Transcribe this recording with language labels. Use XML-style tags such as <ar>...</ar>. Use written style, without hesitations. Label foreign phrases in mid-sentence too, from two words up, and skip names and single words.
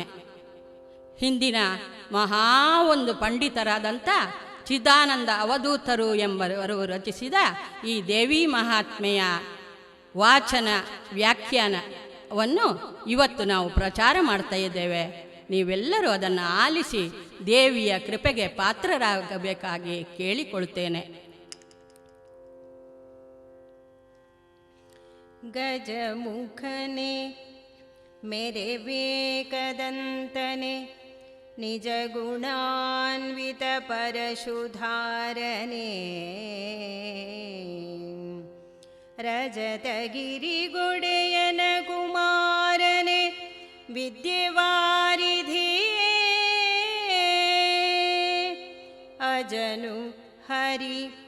<kn>ಹಿಂದಿನ ಒಂದು ಪಂಡಿತರಾದಂಥ ಚಿದಾನಂದ ಅವಧೂತರು ಎಂಬವರು ರಚಿಸಿದ ಈ ದೇವಿ ಮಹಾತ್ಮೆಯ ವಾಚನ ವ್ಯಾಖ್ಯಾನವನ್ನು ಇವತ್ತು ನಾವು ಪ್ರಚಾರ ಮಾಡ್ತಾ ಇದ್ದೇವೆ. ನೀವೆಲ್ಲರೂ ಅದನ್ನು ಆಲಿಸಿ ದೇವಿಯ ಕೃಪೆಗೆ ಪಾತ್ರರಾಗಬೇಕಾಗಿ ಕೇಳಿಕೊಳ್ತೇನೆ. ಗಜಮುಖನೆ ಮೇರೆ ವೇಕದಂತನೆ ನಿಜ ಗುಣಾನ್ವಿತ ಪರಶುಧಾರನೆ ರಜತಗಿರಿಗೊಡೆಯನ ಕುಮಾರನೆ ವಿದ್ಯೆವಾರಿಧಿ ಅಜನು ಹರಿ</kn>